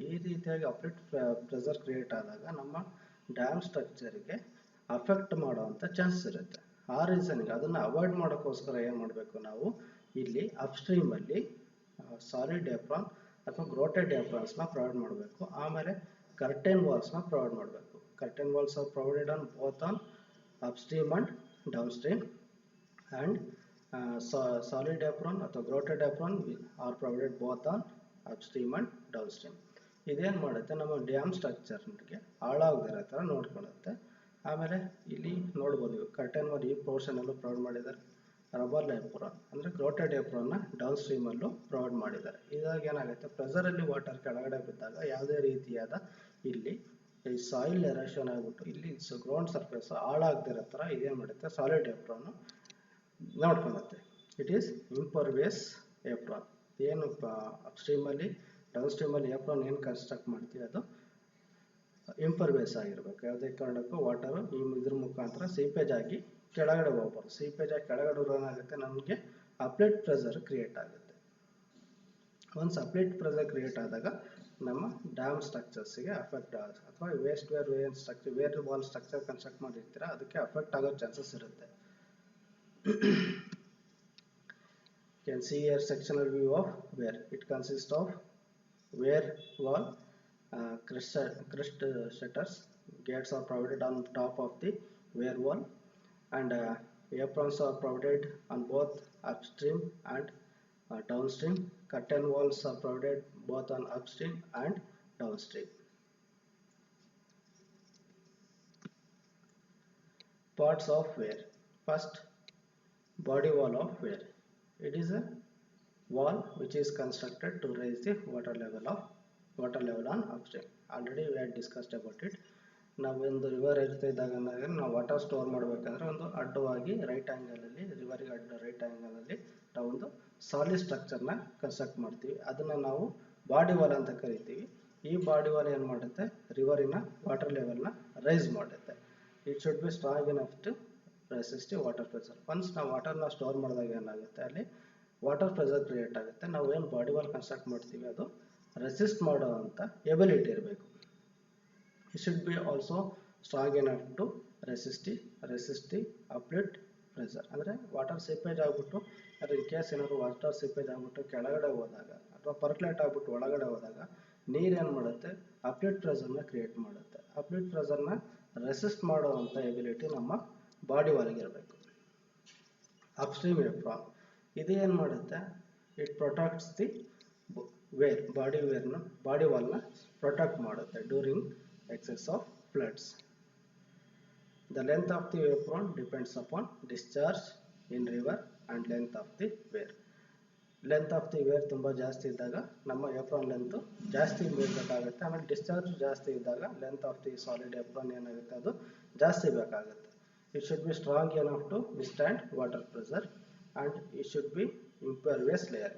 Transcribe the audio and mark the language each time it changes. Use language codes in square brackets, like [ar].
[kn] ಈ ರೀತಿಯಾಗಿ ಅಪ್ಲಿಟ್ pressure create ಆದಾಗ ನಮ್ಮ ಡ್ಯಾಮ್ ಸ್ಟ್ರಕ್ಚರ್ಗೆ ಅಫೆಕ್ಟ್ ಮಾಡುವಂಥ ಚಾನ್ಸ್ ಇರುತ್ತೆ. ಆ ರೀಸನ್ಗೆ ಅದನ್ನು ಅವಾಯ್ಡ್ ಮಾಡೋಕ್ಕೋಸ್ಕರ ಏನು ಮಾಡಬೇಕು, ನಾವು ಇಲ್ಲಿ ಅಪ್ಸ್ಟ್ರೀಮಲ್ಲಿ ಸಾಲಿಡ್ ಏಪ್ರಾನ್ ಅಥವಾ ಗ್ರೋಟೆಡ್ ಏಪ್ರಾನ್ಸ್ನ ಪ್ರೊವೈಡ್ ಮಾಡಬೇಕು. ಆಮೇಲೆ ಕರ್ಟೆನ್ ವಾಲ್ಸ್ನ ಪ್ರೊವೈಡ್ ಮಾಡಬೇಕು. [en] Curtain walls are provided on both on upstream and downstream, and solid apron ಅಥವಾ grotted apron are provided both on upstream and downstream. [kn] ಇದೇನು ಮಾಡುತ್ತೆ, ನಮ್ಮ ಡ್ಯಾಮ್ ಸ್ಟ್ರಕ್ಚರ್ಗೆ ಹಾಳಾಗದಿರೋ ಥರ ನೋಡ್ಕೊಳ್ಳುತ್ತೆ. ಆಮೇಲೆ ಇಲ್ಲಿ ನೋಡ್ಬೋದು ಕರ್ಟನ್ ವಾಲ್ ಈ ಪೋರ್ಷನಲ್ಲೂ ಪ್ರೊವೈಡ್ ಮಾಡಿದ್ದಾರೆ. ರಬ್ಬರ್ ಏಪ್ರಾನ್ ಅಂದರೆ ಗ್ರೋಟೆಡ್ ಏಪ್ರಾನ್ನ ಡೌನ್ ಸ್ಟ್ರೀಮಲ್ಲೂ ಪ್ರೊವೈಡ್ ಮಾಡಿದ್ದಾರೆ. ಇದಾಗ ಏನಾಗುತ್ತೆ, ಪ್ರೆಷರಲ್ಲಿ ವಾಟರ್ ಕೆಳಗಡೆ ಬಿದ್ದಾಗ ಯಾವುದೇ ರೀತಿಯಾದ ಇಲ್ಲಿ ಈ ಸಾಯಿಲ್ ಎರೋಷನ್ ಆಗಿಬಿಟ್ಟು ಇಲ್ಲಿ ಗ್ರೌಂಡ್ ಸರ್ಫೇಸ್ ಹಾಳಾಗದಿರೋ ಥರ ಇದೇನು ಮಾಡುತ್ತೆ, ಸಾಲಿಡ್ ಏಪ್ರಾನು ನೋಡ್ಕೊಳ್ಳುತ್ತೆ. [en] It is impervious apron. [kn] ಏನು ಅಪ್ಸ್ಟ್ರೀಮಲ್ಲಿ ಡೌನ್ ಸ್ಟ್ರೀಮಲ್ಲಿ ಏಪ್ರಾನ್ ಏನು ಕನ್ಸ್ಟ್ರಕ್ಟ್ ಮಾಡ್ತೀವಿ ಅದು ಇಂಪರ್ವಿಯಸ್ ಆಗಿರಬೇಕು. ಯಾವುದೇ ಕಾರಣಕ್ಕೂ ವಾಟರು ಇದ್ರ ಮುಖಾಂತರ ಸೀಪೇಜ್ ಆಗಿ ಕೆಳಗಡೆ ಹೋಗ್ಬಾರ್ದು. ಸೀಪೇಜ್ ಆಗಿ ಕೆಳಗಡೆ ಏನಾಗುತ್ತೆ, ನಮಗೆ ಅಪ್ಲಿಟ್ ಪ್ರೆಷರ್ ಕ್ರಿಯೇಟ್ ಆಗುತ್ತೆ. ಒನ್ಸ್ ಅಪ್ಲಿಟ್ ಪ್ರೆಷರ್ ಕ್ರಿಯೇಟ್ ಆದಾಗ ನಮ್ಮ ಡ್ಯಾಮ್ ಸ್ಟ್ರಕ್ಚರ್ಸ್ಗೆ ಅಫೆಕ್ಟ್ ಆಗುತ್ತೆ, ಅಥವಾ waste wear structure wear wall structure construct ಮಾಡಿರ್ತೀರ ಅದಕ್ಕೆ ಅಫೆಕ್ಟ್ ಆಗೋ ಚಾನ್ಸಸ್ ಇರುತ್ತೆ. [en] Can see here sectional view of wear. It consists of wear wall, crushed shutters, gates are provided on top of the wear wall, and aprons are provided on both upstream and downstream. Curtain walls are provided both on upstream and downstream. Parts of wear. First, body wall of wear. It is a wall which is constructed to raise the water level on upstream. Already we had discussed about it. [kn] ನಾವು ಒಂದು river ಇರ್ತಾ ಇದ್ದಾಗ ನಾವು water store ಮಾಡಬೇಕಂದ್ರೆ ಒಂದು ಅಡ್ಡವಾಗಿ right ಆ್ಯಂಗಲಲ್ಲಿ ರಿವರಿಗೆ right ಆ್ಯಂಗಲಲ್ಲಿ ನಾವು ಒಂದು solid ಸ್ಟ್ರಕ್ಚರ್ನ ಕನ್ಸ್ಟ್ರಕ್ಟ್ ಮಾಡ್ತೀವಿ. ಅದನ್ನು ನಾವು ಬಾಡಿ ವಾಲ್ ಅಂತ ಕರಿತೀವಿ. ಈ ಬಾಡಿ ವಾಲ್ ಏನು ಮಾಡುತ್ತೆ, ರಿವರಿನ ವಾಟರ್ ಲೆವೆಲ್ನ ರೈಸ್ ಮಾಡುತ್ತೆ. [en] It should be strong enough to resist water pressure. [kn] Once ನಾವು ವಾಟರ್ನ ಸ್ಟೋರ್ ಮಾಡಿದಾಗ ಏನಾಗುತ್ತೆ, ಅಲ್ಲಿ ವಾಟರ್ ಪ್ರೆಷರ್ ಕ್ರಿಯೇಟ್ ಆಗುತ್ತೆ. ನಾವು ಏನು ಬಾಡಿ ವಾಲ್ ಕನ್ಸ್ಟ್ರಕ್ಟ್ ಮಾಡ್ತೀವಿ ಅದು ರೆಸಿಸ್ಟ್ ಮಾಡೋವಂಥ ಎಬಿಲಿಟಿ ಇರಬೇಕು. [en] It should be also strong enough to resist the uplift pressure. [kn] ಅಂದರೆ ವಾಟರ್ ಸೀಪೇಜ್ ಆಗಿಬಿಟ್ಟು ಅದು ಇನ್ ಕೇಸ್ ಏನಾದ್ರು ವಾಟರ್ ಸೀಪೇಜ್ ಆಗಿಬಿಟ್ಟು ಕೆಳಗಡೆ ಹೋದಾಗ ಅಥವಾ ಪರ್ಕ್ಯುಲೇಟ್ ಆಗಿಬಿಟ್ಟು ಒಳಗಡೆ ಹೋದಾಗ ನೀರೇನು ಮಾಡುತ್ತೆ, ಅಪ್ಲಿಟ್ ಪ್ರೆಷರ್ನ ಕ್ರಿಯೇಟ್ ಮಾಡುತ್ತೆ. ಅಪ್ಲಿಟ್ ಪ್ರೆಷರ್ನ ರೆಸಿಸ್ಟ್ ಮಾಡುವಂಥ ಎಬಿಲಿಟಿ ನಮ್ಮ ಬಾಡಿ ವಾಲ್ಗೆ ಇರಬೇಕು. ಅಪ್ಸ್ಟ್ರೀಮ್ ಏಪ್ರಾನ್ ಇದು ಏನು ಮಾಡುತ್ತೆ, [en] it protects the [kn] wear body ವಾಲ್ನ protect ಮಾಡುತ್ತೆ [en] During excess of floods. The length of the apron depends upon discharge in river and length of the wear. Length of the wear [kn] ತುಂಬ ಜಾಸ್ತಿ ಇದ್ದಾಗ ನಮ್ಮ apron length ಜಾಸ್ತಿ ಬೇಕಾಗುತ್ತೆ. ಆಮೇಲೆ discharge ಜಾಸ್ತಿ ಇದ್ದಾಗ length of the solid apron ಏನಾಗುತ್ತೆ ಅದು ಜಾಸ್ತಿ ಬೇಕಾಗುತ್ತೆ. [en] It should be strong enough to withstand water pressure and it should be impervious layer.